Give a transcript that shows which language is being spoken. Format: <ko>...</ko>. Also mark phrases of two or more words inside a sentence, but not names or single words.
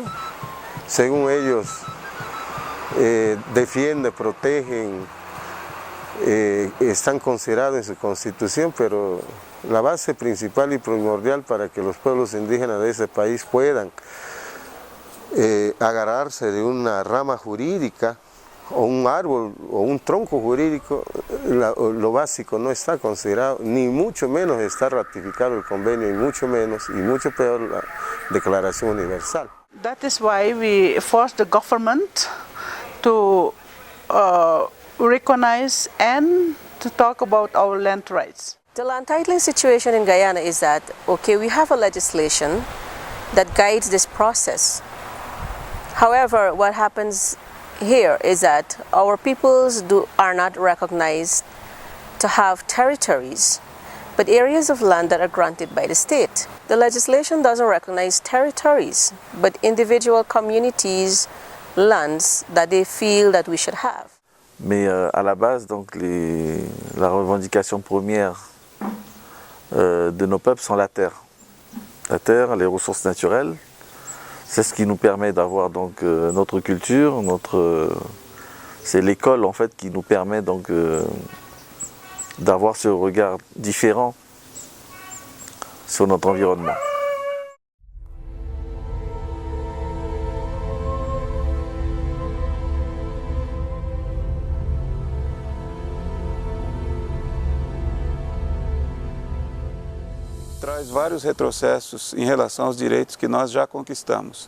<es>Según ellos, defienden, protegen, están considerados en su constitución, pero la base principal y primordial para que los pueblos indígenas de ese país puedan agarrarse de una rama jurídica o un árbol o un tronco jurídico, lo básico no está considerado, ni mucho menos está ratificado el convenio, y mucho peor la Declaración Universal.</es> <en>That is why we forced the government to recognize and to talk about our land rights. The land titling situation in Guyana is that, okay, we have a legislation that guides this process. However, what happens here is that our peoples are not recognized to have territories, but areas of land that are granted by the state. The legislation doesn't recognize territories, but individual communities' lands that they feel that we should have.</en> <fr>Mais à la base, donc, la revendication première de nos peuples sont la terre. La terre, les ressources naturelles. C'est ce qui nous permet d'avoir donc notre culture, c'est l'école en fait qui nous permet donc d'avoir ce regard différent sur notre environnement.</fr> <pt>Traz vários retrocessos em relação aos direitos que nós já conquistamos.</pt>